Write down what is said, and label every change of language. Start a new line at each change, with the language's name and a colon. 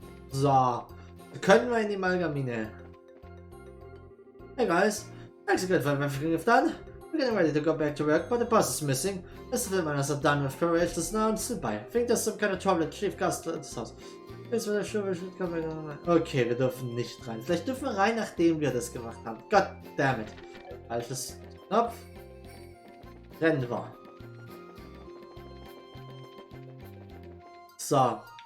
German: So, können wir in die Amalgamine.
English: Hey guys, thanks again for everything you've done. We're getting ready to go back to work, but the bus is missing. Most of the miners are done with preparations now and stood by. I think there's some kind of trouble at Chief Customer's house.
German: Okay, wir dürfen nicht rein. Vielleicht dürfen wir rein, nachdem wir das gemacht haben.
English: God damn it.
German: Falsches Knopf. Rennen wir. So.